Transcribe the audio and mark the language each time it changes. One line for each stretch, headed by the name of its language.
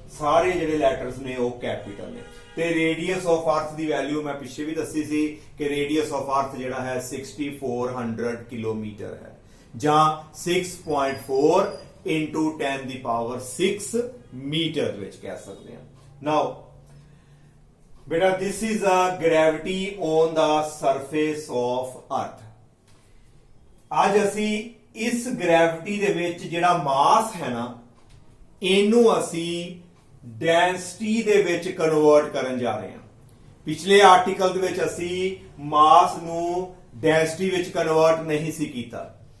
Punjabi: ਸਾਰੇ ਜਿਹੜੇ ਲੈਟਰਸ ਨੇ ਉਹ ਕੈਪੀਟਲ ਨੇ ਤੇ ਰੇਡੀਅਸ ਆਫ ਅਰਥ ਦੀ ਵੈਲਿਊ ਮੈਂ ਪਿੱਛੇ ਵੀ ਦੱਸੀ ਸੀ ਕਿ ਰੇਡੀਅਸ ਆਫ ਅਰਥ ਜਿਹੜਾ ਹੈ 6400 ਕਿਲੋਮੀਟਰ ਹੈ ਜਾਂ 6.4 into 10 ਦੀ ਪਾਵਰ 6 ਮੀਟਰ ਵਿੱਚ ਕਹਿ ਸਕਦੇ ਹਾਂ।
English: Now ਬੇਟਾ this is a gravity on the surface of earth।
Punjabi: ਅੱਜ ਅਸੀਂ ਇਸ ਗ੍ਰੈਵਿਟੀ ਦੇ ਵਿੱਚ ਜਿਹੜਾ ਮਾਸ ਹੈ ਨਾ ਇਹਨੂੰ ਅਸੀਂ ਡੈਂਸਿਟੀ ਦੇ ਵਿੱਚ ਕਨਵਰਟ ਕਰਨ ਜਾ ਰਹੇ ਹਾਂ। ਪਿਛਲੇ ਆਰਟੀਕਲ ਦੇ ਵਿੱਚ ਅਸੀਂ ਮਾਸ ਨੂੰ ਡੈਂਸਿਟੀ ਵਿੱਚ ਕਨਵਰਟ ਨਹੀਂ ਸੀ ਕੀਤਾ।